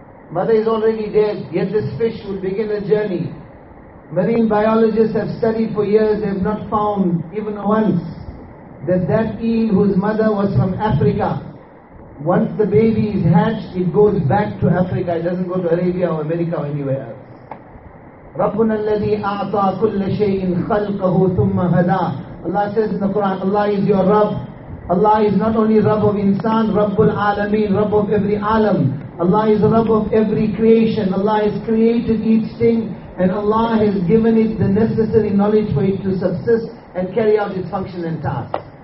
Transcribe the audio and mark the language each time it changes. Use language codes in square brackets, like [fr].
[en] Mother is already dead, yet this fish will begin a journey. Marine biologists have studied for years, they have not found even once that eel whose mother was from Africa, once the baby is hatched, it goes back to Africa. It doesn't go to Arabia or America or anywhere else. [ar] ربنا الذي اعطى كل شيء خلقه ثم هداه. [en] Allah says in the Quran, Allah is your Rabb. Allah is not only Rabb of insan, Rabbul Alameen, Rabb of every alam. Allah is Rabb of every creation. Allah has created each thing and Allah has given it the necessary knowledge for it to subsist and carry out its function and task.